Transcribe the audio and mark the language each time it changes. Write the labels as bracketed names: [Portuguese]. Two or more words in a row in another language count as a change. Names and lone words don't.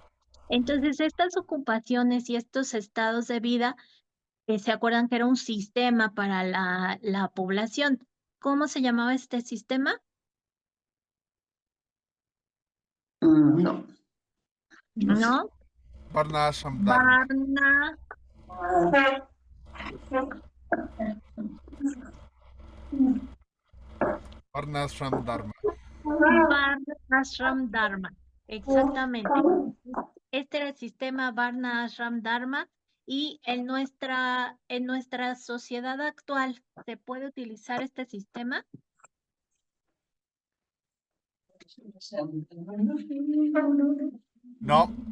[Spanish] Entonces, estas ocupaciones y estos estados de vida, ¿se acuerdan que era un sistema para la población? ¿Cómo se llamaba este sistema? No. ¿No? Varna Ashram Dharma. Varna Ashram Dharma. Varna Ashram Dharma. Exactamente. Este era el sistema Varna Ashram Dharma y en nuestra sociedad actual, ¿se puede utilizar este sistema? No.